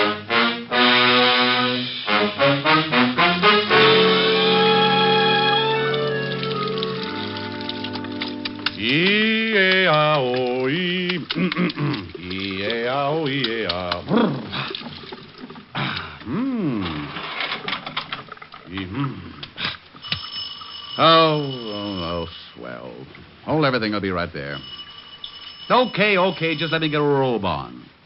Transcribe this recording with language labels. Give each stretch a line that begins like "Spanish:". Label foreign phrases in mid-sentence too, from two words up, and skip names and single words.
English: E-A-O-E. E-A-O-E-A. Oh, swell. Oh, everything will be right there. Okay, just let me get a robe on.